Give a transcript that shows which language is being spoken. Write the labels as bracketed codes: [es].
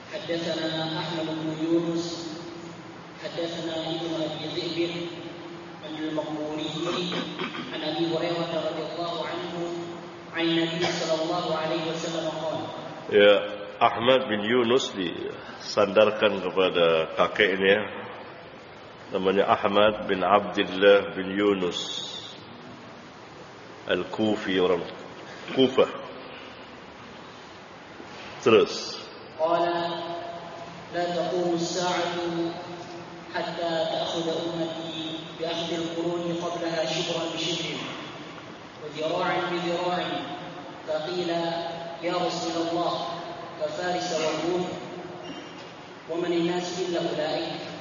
[ar] Haddatsana Ahmad bin Yunus حدثنا ابن ابي ذئب عن المقبوري عن ابي هريره رضي الله عنه عن النبي صلى الله عليه وسلم قال. [id] يا احمد بن يونس لي sandarkan kepada kakeknya namanya Ahmad bin Abdullah bin Yunus al-Kufi orang Kufah. Terus [ar] قال لا تقوم الساعة حتى تأخذ أمتي بأخذ القرون قبلها شبرا بشبر وذراعا بذراع فقيل يا رسول الله ففارس والروم ومن الناس إلا أولئك.